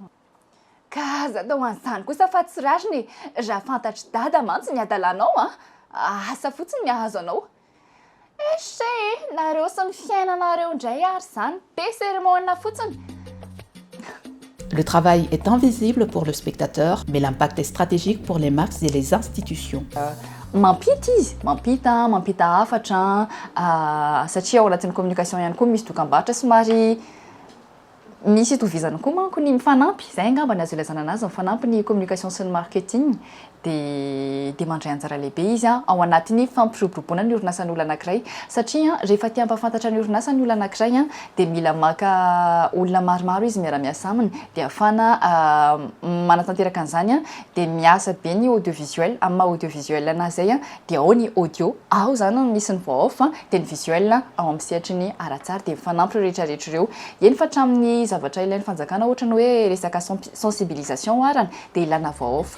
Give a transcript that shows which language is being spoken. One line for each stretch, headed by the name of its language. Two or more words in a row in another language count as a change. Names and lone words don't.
Malagasy: Ka aza tao an'izany kosa fa tsy rariny raha fantatry dada mantsy ny adalanao asa fotsiny ny ahazo anao. Eshe nareo sy ny fiainanareo indray ary izany be cérémonie fotsiny.
French: Le travail est invisible pour le spectateur, mais l'impact est stratégique pour les marques et les institutions.
Malagasy: Mampita izy mampita hafatra satria ao anatin'ny communication ihany koa misy dokam-barotra somary misy itovizana koa manko ny mifanampy zay angamba ny azo ilazana anazy mifanampy ny communication sy ny marketing dia mandray anjara lehibe izy ao anatin'ny fampiroboroboana ny orinasan'ny olona anankiray satria rehefa tia ampafantatra ny orinasany olona anankiray dia mila maka olona maromaro izy miara-miasa aminy dia ahafana manatanteraka an'izany dia miasa be ny audiovisuel amin'ny maha audiovisuel anazy zay dia ao ny audio ao zany misy ny
French: voix off
Malagasy: dia ny visuel ao amin'ny sehatry ny aratsara dia mifanampy rehetrarehetra ireo eny fa hatramin'ny zavatra ilain'ny fanjakana ohatra ny hoe resaka sensibilisation arany dia ilana
French: voix off.